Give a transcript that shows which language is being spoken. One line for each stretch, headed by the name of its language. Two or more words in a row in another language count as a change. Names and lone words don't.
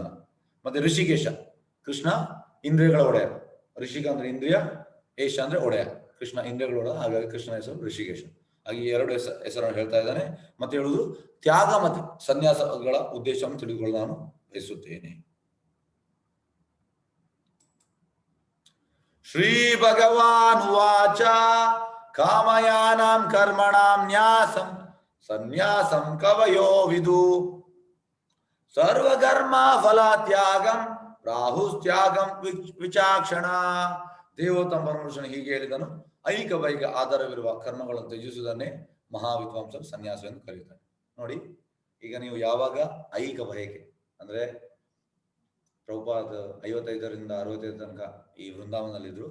Kannada: ಮತ್ತೆ ಋಷಿಕೇಶ, ಕೃಷ್ಣ ಇಂದ್ರಿಯಗಳ ಒಡೆಯ. ಋಷಿಕ ಅಂದ್ರೆ ಇಂದ್ರಿಯ, ಏಷ ಅಂದ್ರೆ ಒಡೆಯ. ಕೃಷ್ಣ ಇಂದ್ರಿಯಗಳ ಒಡೆಯ. ಹಾಗಾಗಿ ಕೃಷ್ಣನ ಹೆಸರು ಋಷಿಕೇಶ. ಹಾಗೆ 2 ಹೆಸರನ್ನು ಹೇಳ್ತಾ ಇದ್ದಾನೆ. ಮತ್ತೆ ಹೇಳುವುದು ತ್ಯಾಗ ಮತ್ತು ಸನ್ಯಾಸಗಳ ಉದ್ದೇಶವನ್ನು ತಿಳಿದುಕೊಳ್ಳಲು ನಾನು ಬಯಸುತ್ತೇನೆ.
Sanskrit: ಶ್ರೀ ಭಗವಾನ್ ವಾಚ ಕಾಮಯಾನಾಂ ಕರ್ಮಣಾಂ ನ್ಯಾಸಂ ಸನ್ಯಾಸಂ ಕವಯೋ ವಿದು ಸರ್ವಕರ್ಮ ಫಲ ತ್ಯಾಗಂ ರಾಹುಸ್ತ್ಯಾಗಂ ವಿಚಾಕ್ಷಣ.
Kannada: ದೇವೋತ್ತಮ ಪರಮಪುರುಷನು ಹೀಗೆ ಹೇಳಿದನು, ಐಕ ಬೈಕ ಆಧಾರವಿರುವ ಕರ್ಮಗಳನ್ನು ತ್ಯಜಿಸುವುದನ್ನೇ ಮಹಾವಿದ್ವಾಂಸರು ಸನ್ಯಾಸ ಎಂದು ಕರೆಯುತ್ತಾರೆ. ನೋಡಿ, ಈಗ ನೀವು ಯಾವಾಗ ಐಕ ಬಯಕೆ ಅಂದ್ರೆ ಪ್ರಭುಪಾದ 55ರಿಂದ 65 ತನಕ ಈ ವೃಂದಾವನದಲ್ಲಿದ್ರು.